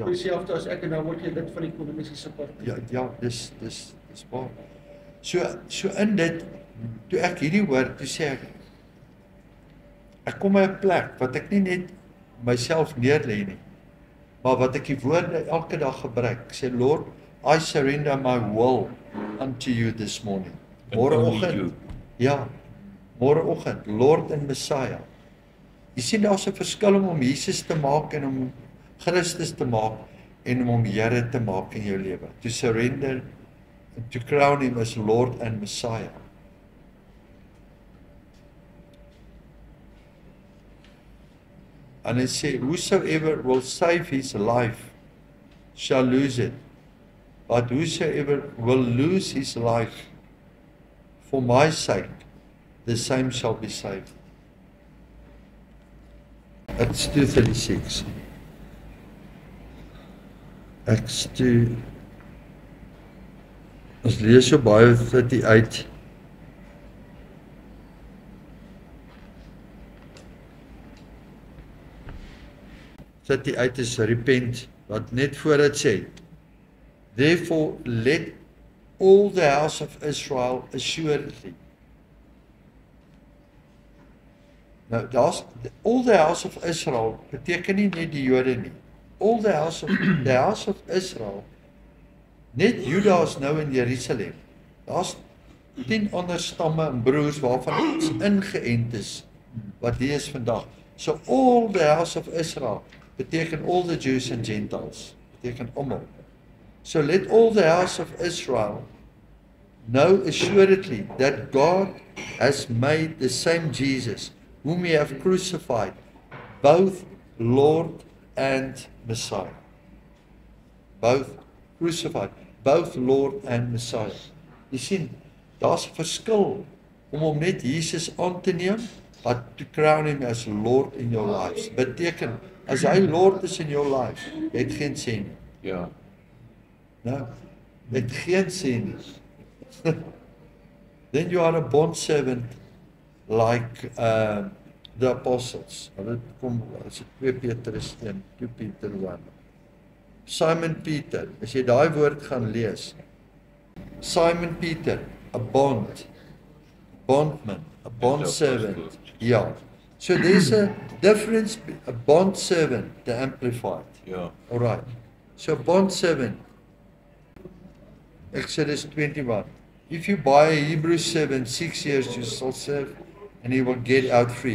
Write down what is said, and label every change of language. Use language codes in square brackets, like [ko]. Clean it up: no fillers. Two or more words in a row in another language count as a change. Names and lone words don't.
[af] doen dieselfde as ek en dan word jy lid van die kommunistiese party. Ja, dis waar. So in dit, toe ek hierdie hoor, toe sê ek kom by 'n plek wat ek nie net myself neerlê nie, maar wat ek die woorde elke dag gebruik. Ek sê, [en] Lord, I surrender my will unto you this morning. And only [af] Môreoggend, [en] you. [af] ja, môreoggend, [en] Lord and Messiah. [af] Jy sien daar's 'n verskil om Jesus te maak en om Christus te maak en om hom Here te maak in jou lewe. [en] To surrender and to crown him as Lord and Messiah. [af] And hy sê, [en] whosoever will save his life shall lose it. But whosoever will lose his life for my sake, the same shall be saved. Acts 2:36. Acts 2. [af] Ons lees so baie uit die uit. Sit die uit is repent, wat net voor dit sê. [en] Therefore let all the house of Israel assuredly. [af] Nou, [en] all the house of Israel [af] beteken nie net die Jode nie. [en] All the house of Israel, [af] net Juda is nou in Jerusalem. Daar's 10 ander stamme en broers waarvan ons ingeënt is, wat die is vandag. [en] So all the house of Israel beteken all the Jews and Gentiles, [af] beteken almal. [en] So let all the house of Israel know assuredly that God has made the same Jesus, whom ye have crucified, both Lord and Messiah. Both crucified, both Lord and Messiah. [af] Jy sien, daar's 'n verskil om hom net Jesus aan te neem, [en] but to crown him as Lord in your lives. [af] Beteken, as hy Lord is [en] in your life, [af] jy het geen sê nie. Ja. Nou, jy het geen sê nie. [en] Then you are a bond servant like the apostles. [af] Hulle kom as 2 Petrus 1, 2 Peter 1. Simon Peter, as jy daai woord gaan lees. [en] Simon Peter, a bondman, a bond servant. [af] Ja. [en] So there's a difference, a bond servant, the amplified. [af] Ja. [en] All right. So bond servant, Exodus 21. If you buy a Hebrew servant 6 years, you shall serve, and he will get out free.